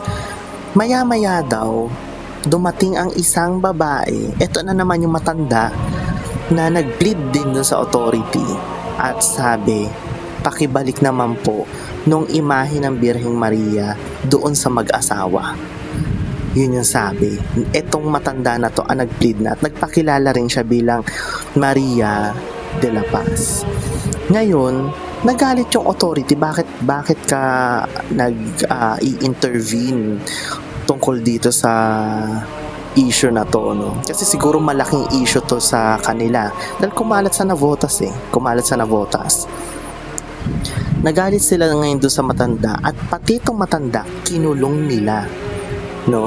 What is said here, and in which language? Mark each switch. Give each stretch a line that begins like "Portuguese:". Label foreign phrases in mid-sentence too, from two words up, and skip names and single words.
Filipino: Maya-maya daw, dumating ang isang babae, eto na naman yung matanda, na nag-plead din dun sa authority at sabi, pakibalik naman po nung imahe ng Birheng Maria doon sa mag-asawa. Yun yung sabi. Etong matanda na to ang nag-plead na at nagpakilala rin siya bilang Maria de la Paz. Ngayon, nagalit yung authority. Bakit ka i-intervene tungkol dito sa issue na to, no? Kasi siguro malaking issue to sa kanila. Dahil kumalat sa Navotas. Nagalit sila ngayon doon sa matanda at pati itong matanda kinulong nila, no?